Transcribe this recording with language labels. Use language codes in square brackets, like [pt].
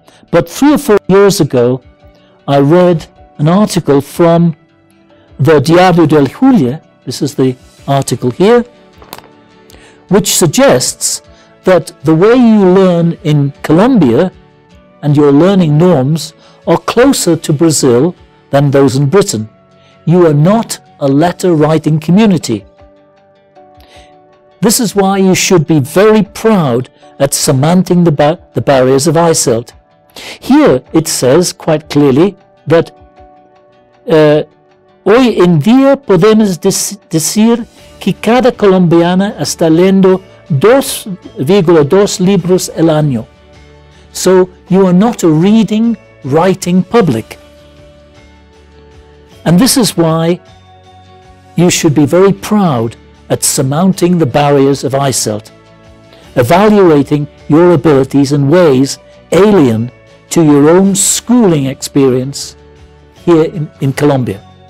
[en] But 3 or 4 years ago, I read an article from the Diario del Julia, this is the article here, which suggests that the way you learn in Colombia and your learning norms are closer to Brazil than those in Britain. You are not a letter-writing community. This is why you should be very proud at surmounting the barriers of ICELT. Here it says quite clearly that [es] hoy en día podemos decir que cada colombiana está leyendo 2,2 libros al año. [en] So you are not a reading, writing public. And this is why you should be very proud at surmounting the barriers of ICELT, evaluating your abilities in ways alien to your own schooling experience here in Colombia.